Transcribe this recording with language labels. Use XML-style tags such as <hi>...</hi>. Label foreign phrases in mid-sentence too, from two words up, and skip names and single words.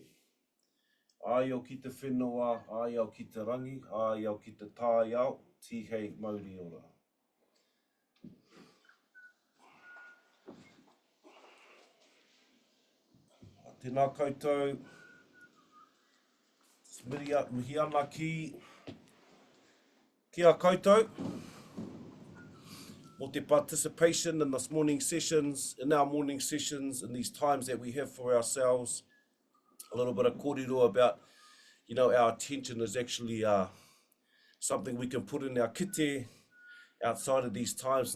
<mi>Ai au ki te whenua, ai au ki te rangi, ai au ki te tāi au, tihei mauri ora. Tēnā koutou, mihi ana ki a koutou.</mi> <en>Or the participation in this morning sessions, in our morning sessions, in these times that we have for ourselves. A little bit of kōrero about, you know, our attention is actually something we can put in our kite outside of these times.</en>